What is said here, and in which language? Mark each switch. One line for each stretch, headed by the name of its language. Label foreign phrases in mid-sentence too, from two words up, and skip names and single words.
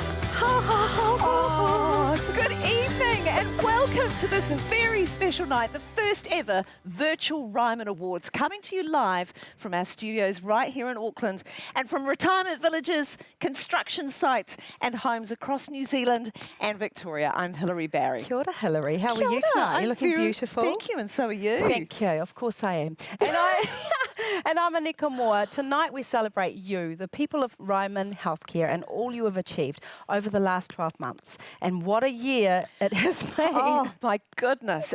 English: Good evening and welcome to this very special night, the first ever virtual Ryman Awards, coming to you live from our studios right here in Auckland and from retirement villages, construction sites and homes across New Zealand and Victoria. I'm Hilary Barry.
Māori: Kia ora, Hilary.
English: How
Māori: Kia
English: are you
Māori: ora.
English: tonight? You're looking very- beautiful. Thank you, and so are you. Thank you. Of course I am. And I'm Anika Moa. Tonight we celebrate you, the people of Ryman Healthcare, and all you have achieved over the last 12 months. And what a year it has been. Oh, my goodness.